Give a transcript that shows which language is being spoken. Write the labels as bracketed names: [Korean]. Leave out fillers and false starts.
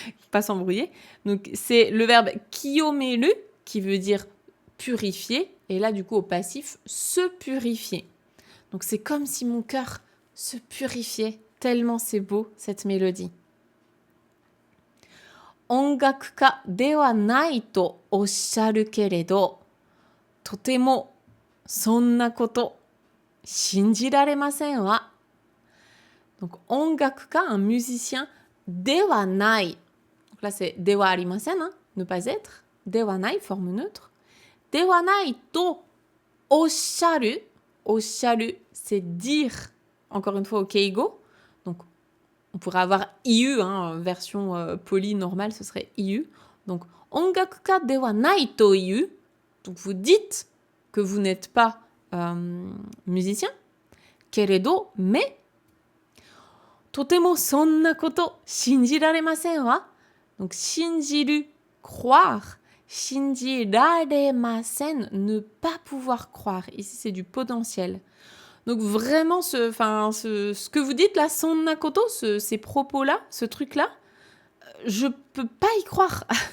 [French] Pas s'embrouiller. Donc, c'est le verbe kiyomeru qui veut dire purifier. Et là, du coup, au passif, se purifier. Donc, c'est comme si mon cœur se purifiait. Tellement c'est beau, cette mélodie. [Japanese] 音楽家ではないとおっしゃるけれど、とてもそんなこと信じられませんわ。 [French] Donc, [Japanese] 音楽家, [French] un musicien, [Japanese] ではない。 [French] Donc là, c'est [Japanese] ではありません, [French] hein, ne pas être. [Japanese] ではない, [French] forme neutre. [Japanese] ではないとおっしゃる.おっしゃる, [French] c'est dire. Encore une fois, au keigo. Donc, on pourrait avoir iu, hein, version polie normale, ce serait iu. [Japanese] Donc, 音楽家ではないという. [French] Donc, vous dites que vous n'êtes pas musicien. [Japanese] けれど, mais とてもそんなこと信じられませんわ。 [French] Donc, [Japanese] 信じる, [French] croire. [Japanese] 信じられません, [French] ne pas pouvoir croire. Ici, c'est du potentiel. Donc, vraiment, ce que vous dites là, [Japanese] sonna koto, [French] ces propos-là, ce truc-là, je peux pas y croire.